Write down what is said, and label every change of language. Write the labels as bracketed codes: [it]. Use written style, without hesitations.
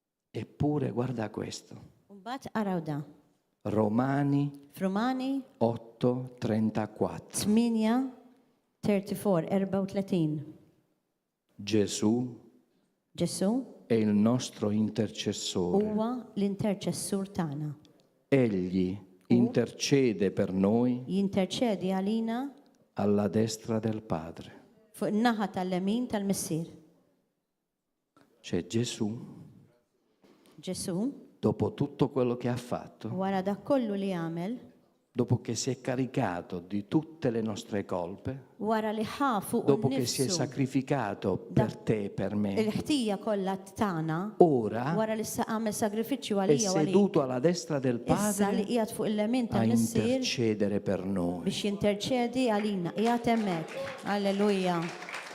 [it] Eppure guarda questo. [mt] Mbagħad araw da. [it] Romani [mt] Frumani [it] 8:34. [mt] 8:34. [it] Gesù [mt] Ġesu [it] è il nostro intercessore. [mt] huwa l-interċessur tagħna. [it] Egli intercede per noi [mt] Jinterċedi għalina [it] alla destra del Padre. [mt] fuq in-naħa tal-lemin tal-missier. [it] C'è Gesù, [mt] Ġesu [it] dopo tutto quello che ha fatto, [mt] wara dak kollu li għamel, [it] dopo che si è caricato di tutte le nostre colpe, [mt] wara li ħafu [it] dopo che si è [mt] nnifsu [it] sacrificato per te e per me, [mt] il-ħtija kollha tagħna, [it] ora [mt] wara li għamel sagrifiċċju [it] è [mt] għalija u għalik. [it] seduto alla destra del [mt] Issa li [it] Padre [mt] qiegħed fuq il-lemin [it] a [mt] tal-missier [it] intercedere per noi. [mt] biex jinterċedi għalina. Qiegħed hemmhekk. Alleluja.